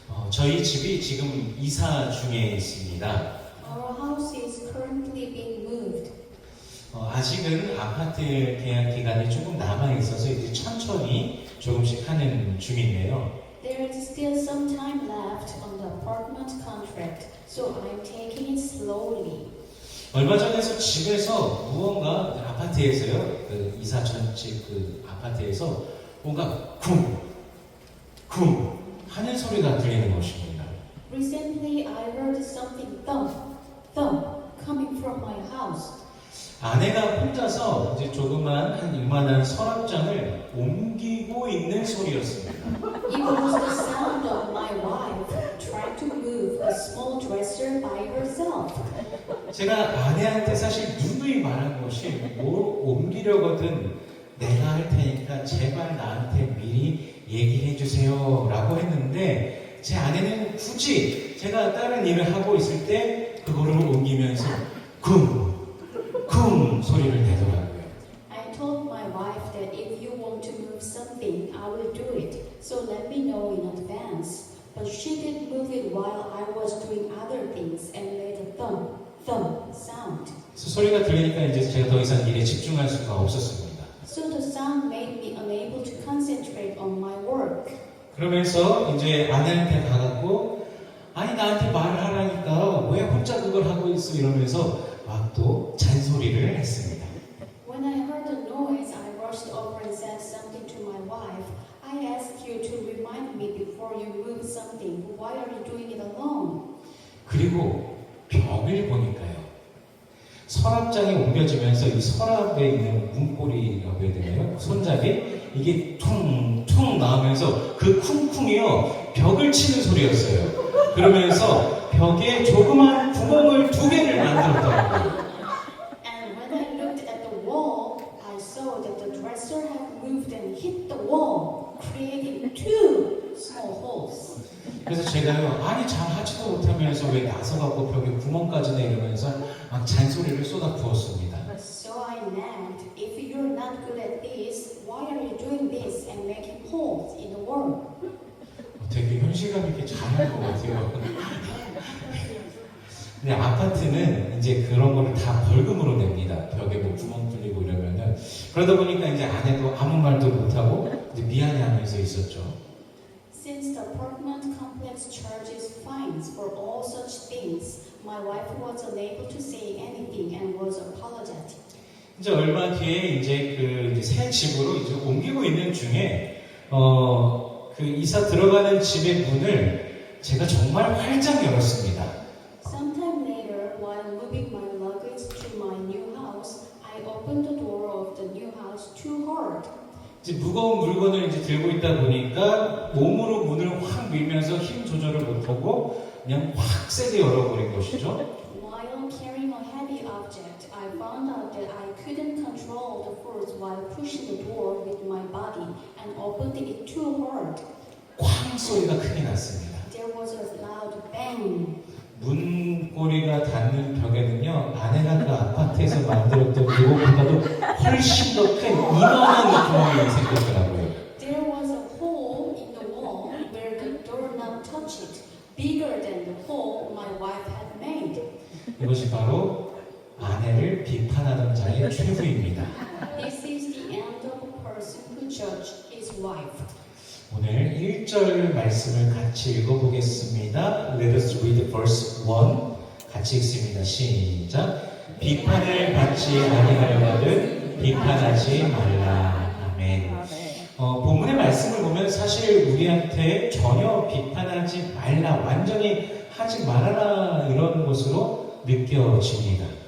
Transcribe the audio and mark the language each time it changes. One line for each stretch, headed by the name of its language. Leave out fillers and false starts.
Korean: 저희 집이 지금 이사 중에 있습니다.
English: Our house is currently being moved.
Korean: 아직은 아파트 계약 기간이 조금 남아 있어서 이제 천천히 조금씩 하는 중인데요.
English: There is still some time left on the apartment contract, so I'm taking it slowly.
Korean: 얼마 전에서 집에서 무언가 아파트에서요, 그 이사 전집 그 아파트에서 뭔가 쿵 하는 소리가 들리는 것입니다.
English: Recently, I heard something thump coming from my house.
Korean: 아내가 혼자서 이제 조그만 한 이만한 서랍장을 옮기고 있는 소리였습니다.
English: It was the sound of my wife trying to move a small dresser by herself.
Korean: 제가 아내한테 사실 누누이 말한 것이 뭘 옮기려거든 내가 할 테니까 제발 나한테 미리 얘기해 주세요 라고 했는데 제 아내는 굳이 제가 다른 일을 하고 있을 때 그거를 옮기면서 쿵 소리를 내더라고요.
English: I told my wife that if you want to move something, I will do it. So let me know in advance. But she did move it while I was doing other things and made a thump sound.
Korean: 그래서 소리가 들리니까 이제 제가 더 이상 일에 집중할 수가 없었습니다.
English: So the sound made me unable to concentrate on my work.
Korean: 그러면서 이제 아내한테 가갖고 아니 나한테 말을 하라니까 왜 혼자 그걸 하고 있어 이러면서 막 또 잔소리를 했습니다.
English: When I heard the noise, I rushed over and said something to my wife. I asked you to remind me before you move something. Why are you doing it alone?
Korean: 그리고 벽을 보니까요. 서랍장이 옮겨지면서 이 서랍에 있는 문고리라고 해야 되나요? 손잡이? 이게 퉁퉁 나오면서 그 쿵쿵이요. 벽을 치는 소리였어요. 그러면서 벽에 조그만 구멍을 2개를 만들었더라고요.
English: And when I looked at the wall, I saw that the dresser had moved and hit the wall, creating 2 small holes.
Korean: 그래서 제가요, 아니 잘하지도 못하면서 왜 나서갖고 벽에 구멍까지 내리면서 막 잔소리를 쏟아부었습니다.
English: So I nagged, if you're not good at this, why are you doing this and making holes in the wall?
Korean: 되게 현실감 있게 잘한 것 같아요. 근데 아파트는 이제 그런 거를 다 벌금으로 냅니다. 벽에 뭐 구멍 뚫리고 이러면은. 그러다 보니까 이제 아내도 아무 말도 못하고 이제 미안해 하면서 있었죠.
English: Since the apartment complex charges fines for all such things, my wife was unable to say anything and was apologetic.
Korean: 이제 얼마 뒤에 이제 그 새 집으로 이제 옮기고 있는 중에 그 이사 들어가는 집의 문을 제가 정말 활짝 열었습니다.
English: Sometime later, while moving my luggage to my new house, I opened the door of the new house too hard.
Korean: 이제 무거운 물건을 이제 들고 있다 보니까 몸으로 문을 확 밀면서 힘 조절을 못하고 그냥 확 세게 열어버린 것이죠.
English: While carrying a heavy object, I found out that I couldn't control the force while pushing the door with my body and opened it too hard.
Korean: 쾅 소리가 크게 났습니다.
English: There was a loud bang.
Korean: 문고리가 닿는 벽에는요, 아내가 그 아파트에서 만들었던 그거보다도 훨씬 더 큰 이만한 구멍이 생겼더라고요.
English: There was a hole in the wall where the doorknob touched it, bigger than the hole my wife had made.
Korean: 이것이 바로 아내를 비판하던 자의 최후입니다.
English: This is the end of a person who judged his wife.
Korean: 오늘 1절 말씀을 같이 읽어보겠습니다.
English: Let us read verse 1.
Korean: 같이 읽습니다. 시작. 비판을 받지 아니하려거든 비판하지 말라. 아멘. 본문의 말씀을 보면 사실 우리한테 전혀 비판하지 말라, 완전히 하지 말아라 이런 것으로 느껴집니다.